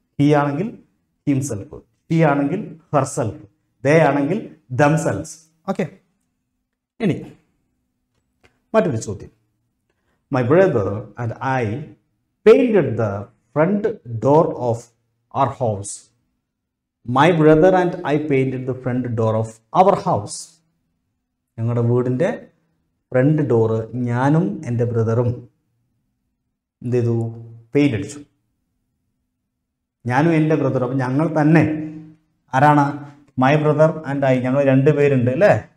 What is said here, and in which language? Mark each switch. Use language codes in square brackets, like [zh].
[ml] He ആണെങ്കിൽ himself, she ആണെങ്കിൽ herself, ദേ ആണെങ്കിൽ ദംസെൽസ്. ഓക്കെ, ഇനി മറ്റൊരു ചോദ്യം. [en] My brother and I painted the front door of our house. My brother and I painted the front door of our house. [ml] ഞങ്ങളുടെ വീടിൻ്റെ front door ഞാനും എൻ്റെ ബ്രദറും എന്ത് ചെയ്തു? പെയിൻ്റ് അടിച്ചു. ഞാനും എൻ്റെ ബ്രദറും. അപ്പം ഞങ്ങൾ തന്നെ ആരാണ്? [en] my brother and I, [ml] ഞങ്ങൾ രണ്ടുപേരുണ്ട് അല്ലേ?